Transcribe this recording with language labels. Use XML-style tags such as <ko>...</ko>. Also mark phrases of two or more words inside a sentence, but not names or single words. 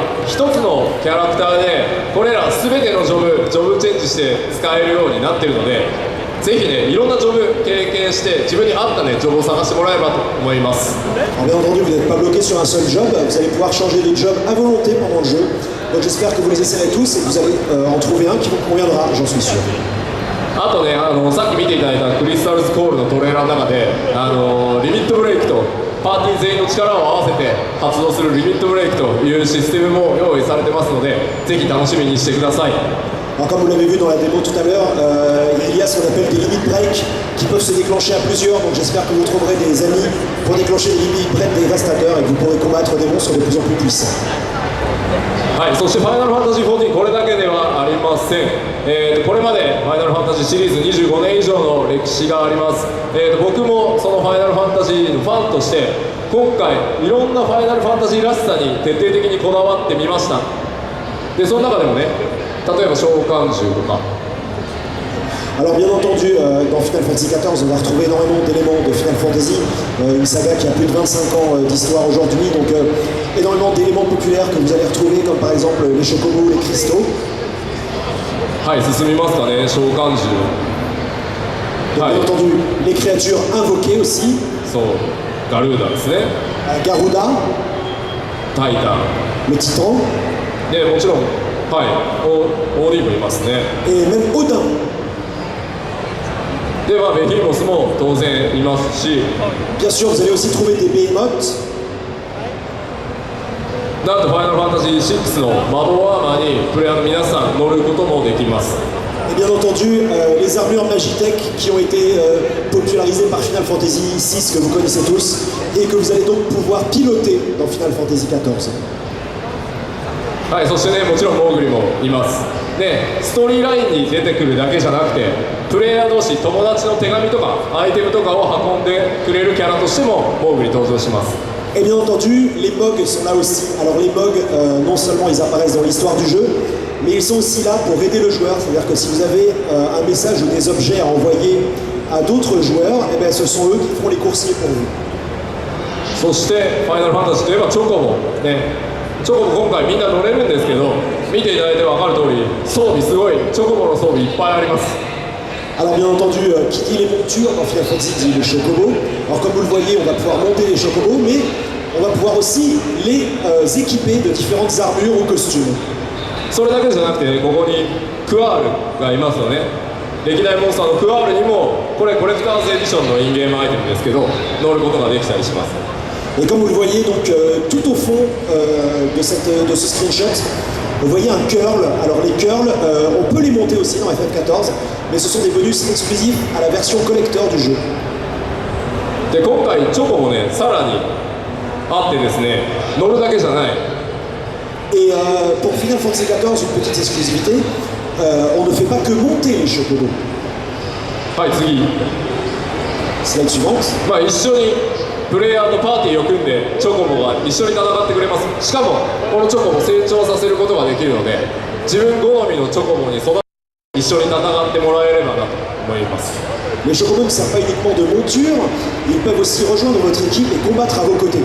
<ja>一つのキャラクターでこれら全てのジョブチェンジして使えるようになってるので、ぜひねいろんなジョブ経験して自分に合ったねジョブを探してもらえればと思います。</ja> <fr>Alors bien entendu, vous n'êtes pas bloqué sur un seul job, vous allez pouvoir changer de job à volonté pendant le jeu. Donc j'espère que vous les essayerez tous et que vous allez en trouver un qui vous conviendra, j'en suis sûr.</fr> <ja>あとねさっき見ていただいたクリスタルズコールのトレーラーの中でリミットブレイクとパーティー全員の力を合わせて発動するリミットブレイクというシステムも用意されてますので、ぜひ楽しみにしてください。</ja> <fr>Alors comme vous l'avez vu dans la démo tout à l'heure, il y a ce qu'on appelle des</fr> <en>limit breaks</en> <fr>qui peuvent se déclencher à plusieurs, donc j'espère que vous trouverez des amis pour déclencher les</fr> <en>limit breaks</en> <fr>dévastateurs et que vous pourrez combattre des monstres de plus en plus puissants.</fr> <ja>はい、そしてファイナルファンタジー14これだけではありません。これまでファイナルファンタジーシリーズ25年以上の歴史があります。僕もそのファイナルファンタジーのファンとして今回いろんなファイナルファンタジーらしさに徹底的にこだわってみました。でその中でもね、例えば召喚獣とか。</ja> <fr>Alors bien entendu, dans Final Fantasy XIV, on va retrouver énormément d'éléments de Final Fantasy, une saga qui a plus de 25 ans d'histoire aujourd'hui, donc énormément d'éléments populaires que vous allez retrouver, comme par exemple les chocobos, les cristaux.</fr> <ja>はい、進みますかね、召喚獣。</ja> <fr>Bien entendu, les créatures invoquées aussi.</fr> <ja>そう、ガルーダですね。</ja> <fr>Garuda.</fr> <ja>タイタン。</ja> <fr>Le Titan.</fr> <ja>で、もちろん、はい、オーディもいますね。</ja> <fr>Et même Odin.</fr> <ja>ではベヒモスも当然いますし、</ja> <fr>Bien sûr, vous allez aussi trouver des behemoths.</fr> <ja>なんとファイナルファンタジー6のマドアーマーにプレイヤーの皆さん乗ることもできます。</ja> <fr>Et bien entendu, les armures Magitech qui ont été popularisées par Final Fantasy VI que vous connaissez tous et que vous allez donc pouvoir piloter dans Final Fantasy XIV.</fr> <ja>はい、そしてね、もちろんモーグリもいます。で、ストーリーラインに出てくるだけじゃなくて、プレイヤー同士、友達の手紙とかアイテムとかを運んでくれるキャラとしてもモーグリ登場します。</ja> <fr>Et bien entendu, les MOG sont là aussi. Alors les MOG, non seulement ils apparaissent dans l'histoire du jeu, mais ils sont aussi là pour aider le joueur. C'est-à-dire que si vous avez un message ou des objets à envoyer à d'autres joueurs, eh bien, ce sont eux qui feront les coursiers pour vous.</fr> <ja>そしてファイナルファンタジーといえばチョコボね。チョコボ今回みんな乗れるんですけど、見ていただいて分かる通り装備すごい、チョコボの装備いっぱいあります。</ja> <fr>Alors bien entendu, qui dit les montures dans Final Fantasy dit les chocobos. Alors comme vous le voyez, on va pouvoir monter les chocobos, mais on va pouvoir aussi les équiper de différentes armures ou costumes.</fr> <ja>それだけじゃなくて、ここにクワールがいますよね。歴代モンスターのクワールにもこれコレクターズエディションのインゲームアイテムですけど、乗ることができたりします。</ja> <fr>Et comme vous le voyez, donc tout au fond de ce screenshot, vous voyez un curl. Alors les curls, on peut les monter aussi dans FF14, mais ce sont des bonus exclusifs à la version collector du jeu.</fr> <ja>で今回チョコもね、さらにあってですね、乗るだけじゃない。</ja> <fr>Et pour Final Fantasy XIV, une petite exclusivité, on ne fait pas que monter les chocobos.</fr> <ja>はい次。</ja> <fr>Slide suivante.</fr> <ja>まあ一緒にプレイヤーとパーティーを組んでチョコボが一緒に戦ってくれます。しかもこのチョコボ成長させることができるので、自分好みのチョコボに育て一緒に戦ってもらえればなと思います。</ja> <fr>Les chocobos ne servent pas uniquement de monture, ils peuvent aussi rejoindre votre équipe et combattre à vos côtés.</fr>